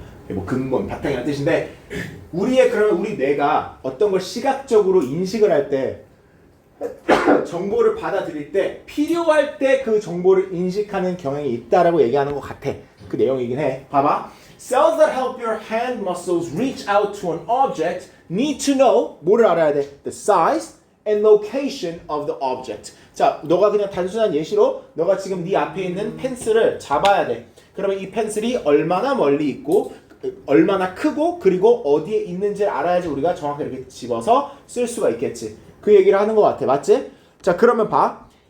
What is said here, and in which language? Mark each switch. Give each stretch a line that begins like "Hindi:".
Korean: 뭐 근본, 바탕이라는 뜻인데 그러면 우리 뇌가 어떤 걸 시각적으로 인식을 할 때 정보를 받아들일 때 필요할 때 그 정보를 인식하는 경향이 있다라고 얘기하는 것 같아. 그 내용이긴 해. 봐봐.
English: Cells that help your hand muscles reach out to an object need to know
Korean: 뭐를 알아야 돼?
English: The size and location of the object.
Korean: 자, 너가 그냥 단순한 예시로 너가 지금 네 앞에 있는 펜슬을 잡아야 돼. 그러면 이 펜슬이 얼마나 멀리 있고 얼마나 크고 그리고 어디에 있는지를 알아야지 우리가 정확하게 이렇게 집어서 쓸 수가 있겠지. 그 얘기를 하는 것 같아. 맞지? 자, 그러면 봐.